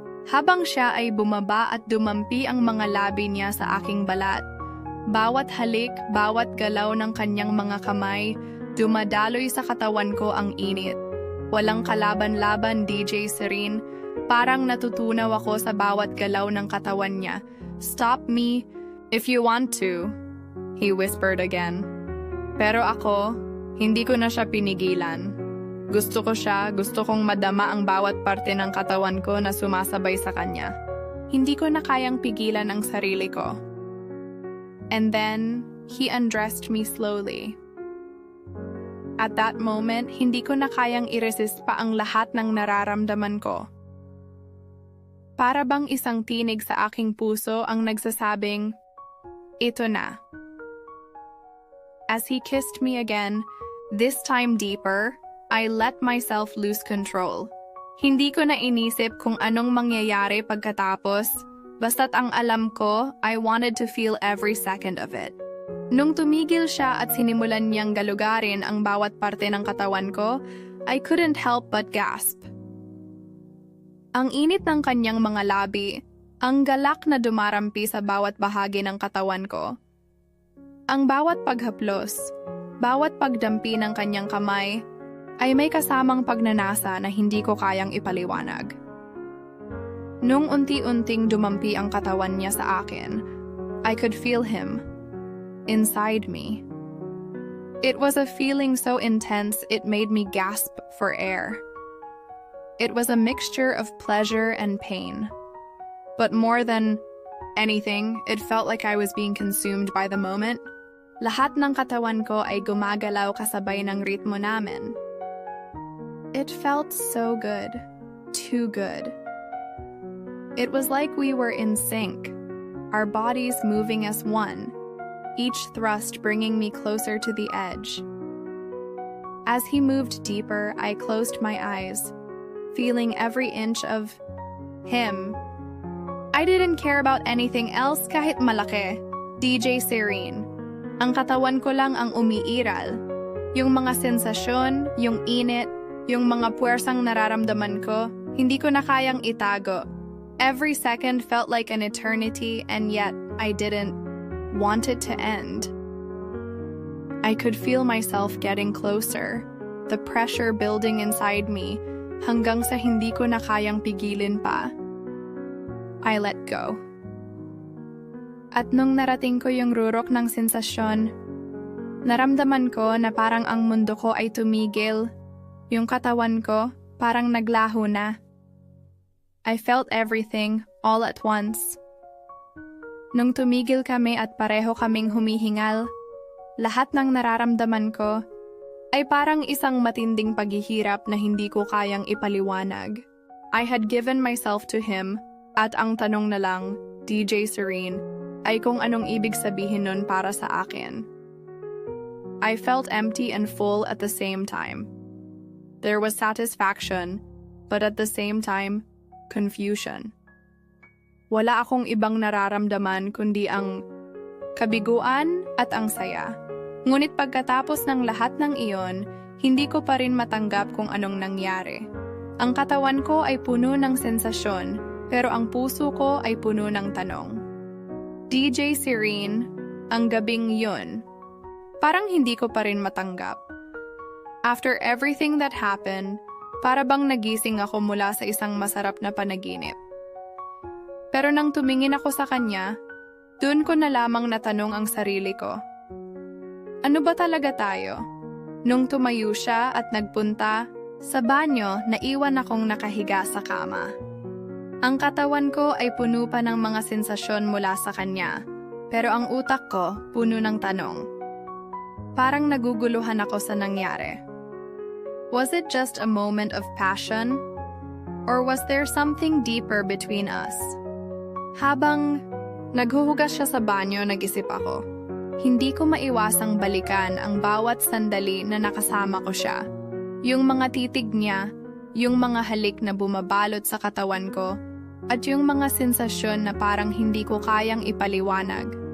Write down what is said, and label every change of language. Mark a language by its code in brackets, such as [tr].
[tl] Habang siya ay bumaba at dumampi ang mga labi niya sa aking balat. Bawat halik, bawat galaw ng kanyang mga kamay, dumadaloy sa katawan ko ang init. Walang kalaban-laban, DJ Serene. Parang natutunaw ako sa bawat galaw ng katawan niya. [en] "Stop me if you want to," he whispered again. [tl] Pero ako, hindi ko na siya pinigilan. Gusto ko siya, gusto kong madama ang bawat parte ng katawan ko na sumasabay sa kanya. Hindi ko na kayang pigilan ang sarili ko. [en] And then, he undressed me slowly. At that moment, [tl] hindi ko na kayang i-resist pa ang lahat ng nararamdaman ko. Para bang isang tinig sa aking puso ang nagsasabing, "Ito na." [en] As he kissed me again, this time deeper, I let myself lose control. [tl] Hindi ko na inisip kung anong mangyayari pagkatapos, basta't ang alam ko, [en] I wanted to feel every second of it. [tl] Nung tumigil siya at sinimulan niyang galugarin ang bawat parte ng katawan ko, [en] I couldn't help but gasp. [tl] Ang init ng kanyang mga labi, ang galak na dumarampi sa bawat bahagi ng katawan ko. Ang bawat paghaplos, bawat pagdampi ng kanyang kamay, ay may kasamang pagnanasa na hindi ko kayang ipaliwanag. Nung unti-unting dumampi ang katawan niya sa akin, [en] I could feel him inside me. It was a feeling so intense it made me gasp for air. It was a mixture of pleasure and pain. But more than anything. It felt like I was being consumed by the moment. [tl] Lahat ng katawan ko ay gumagalaw kasabay ng ritmo namin. [en] It felt so good. Too good. It was like we were in sync, our bodies moving as one, each thrust bringing me closer to the edge. As he moved deeper, I closed my eyes, feeling every inch of him. I didn't care about anything else [tl] kahit malaki. [en] DJ Serene. [tl] Ang katawan ko lang ang umiiral. Yung mga sensasyon, yung init, yung mga puwersang nararamdaman ko, hindi ko na kayang itago. [en] Every second felt like an eternity, and yet I didn't want it to end. I could feel myself getting closer, the pressure building inside me, [tl] hanggang sa hindi ko na kayang pigilin pa. [en] I let go. [tl] At nung narating ko yung rurok ng sensasyon, naramdaman ko na parang ang mundo ko ay tumigil, yung katawan ko parang naglaho na. [en] I felt everything all at once. [tl] Nung tumigil kami at pareho kaming humihingal, lahat ng nararamdaman ko ay parang isang matinding paghihirap na hindi ko kayang ipaliwanag. [en] I had given myself to him, [tl] at ang tanong na lang, DJ Serene, ay kung anong ibig sabihin nun para sa akin. [en] I felt empty and full at the same time. There was satisfaction, but at the same time, confusion. [tl] Wala akong ibang nararamdaman kundi ang kabiguan at ang saya. Ngunit pagkatapos ng lahat ng iyon, hindi ko pa rin matanggap kung anong nangyari. Ang katawan ko ay puno ng sensasyon, pero ang puso ko ay puno ng tanong. DJ Serene, ang gabing yun, parang hindi ko pa rin matanggap. [en] After everything that happened, [tl] para bang nagising ako mula sa isang masarap na panaginip. Pero nang tumingin ako sa kanya, dun ko na lamang natanong ang sarili ko. Ano ba talaga tayo? Nung tumayo siya at nagpunta, sa banyo naiwan akong nakahiga sa kama. Ang katawan ko ay puno pa ng mga sensasyon mula sa kanya, pero ang utak ko puno ng tanong. Parang naguguluhan ako sa nangyari. [en] Was it just a moment of passion? Or was there something deeper between us? [tl] Habang naghuhugas siya sa banyo, nag-isip ako. Hindi ko maiwasang balikan ang bawat sandali na nakasama ko siya. Yung mga titig niya, yung mga halik na bumabalot sa katawan ko, at yung mga sensasyon na parang hindi ko kayang ipaliwanag.